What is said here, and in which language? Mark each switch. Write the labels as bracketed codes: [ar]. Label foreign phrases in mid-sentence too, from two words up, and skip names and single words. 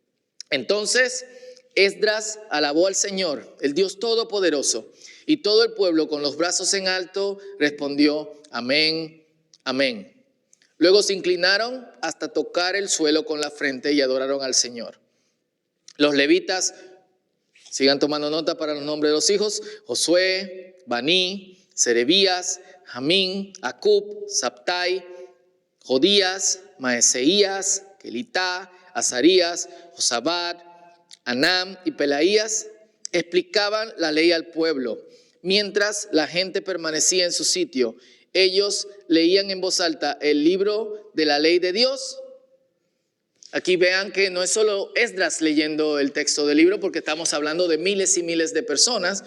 [es] Entonces Esdras alabó al Señor, el Dios Todopoderoso, y todo el pueblo con los brazos en alto respondió, amén, amén. Luego se inclinaron hasta tocar el suelo con la frente y adoraron al Señor. Los levitas, sigan tomando nota para los nombres de los hijos, Josué, Baní, Serebías, Jamín, Acub, Sabtai, Jodías, Maeseías, Kelitá, Azarías, Josabad, Anam y Pelaías explicaban la ley al pueblo. Mientras la gente permanecía en su sitio, ellos leían en voz alta el libro de la ley de Dios. Aquí vean que no es solo Esdras leyendo el texto del libro, porque estamos hablando de miles y miles de personas.